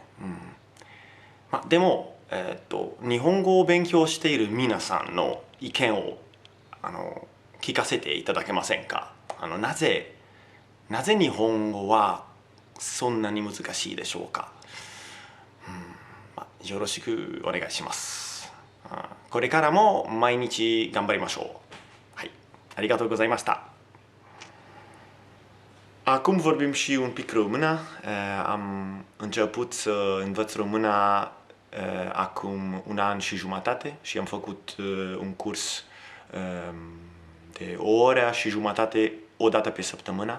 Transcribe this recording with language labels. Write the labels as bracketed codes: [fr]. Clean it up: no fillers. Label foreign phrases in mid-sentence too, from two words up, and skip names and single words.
[ja] でも、日本語を勉強している皆さんの意見を聞かせていただけませんか？なぜ日本語はそんなに難しいでしょうか？よろしくお願いします。これからも毎日頑張りましょう。はい、ありがとうございました。 [ro] Acum vorbim și un pic română. Am început să învăț româna acum un an și jumătate și am făcut un curs de o oră și jumătate o dată pe săptămână.